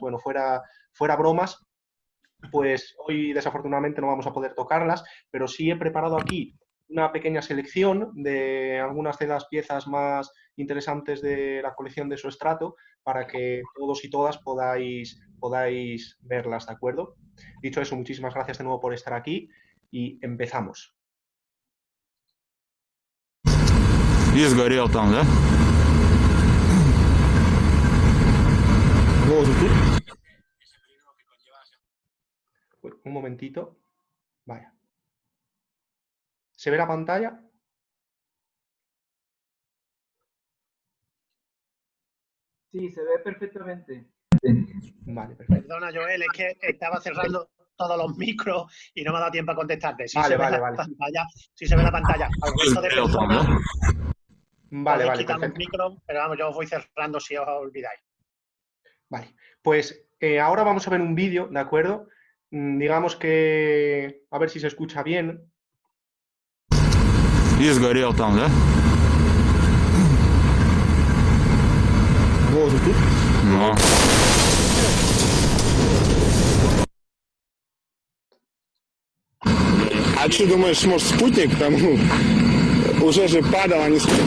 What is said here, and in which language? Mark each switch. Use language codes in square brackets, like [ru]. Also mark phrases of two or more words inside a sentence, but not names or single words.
[es] Bueno, fuera bromas, pues hoy desafortunadamente no vamos a poder tocarlas, pero sí he preparado aquí una pequeña selección de algunas de las piezas más interesantes de la colección de Sostrato para que todos y todas podáis verlas, ¿de acuerdo? Dicho eso, muchísimas gracias de nuevo por estar aquí y empezamos. [ru] И сгорел там, да? Вот тут. [es] Un momentito. Vaya. ¿Se ve la pantalla? Sí, se ve perfectamente. Vale, perfecto. Perdona, Joel, es que estaba cerrando todos los micros y no me ha dado tiempo a contestarte. Sí, Vale, se ve vale, la vale. pantalla, sí se ve la pantalla. Al resto de personas, Vale, podéis vale, quitar los perfecto. micros, pero vamos, yo os voy cerrando si os olvidáis. Vale, pues ahora vamos a ver un vídeo, ¿de acuerdo? Digamos que... A ver si se escucha bien. [ru] И сгорел там, да? Вот тут. Ну. А что думаешь, может, спутник там уже же падал, они...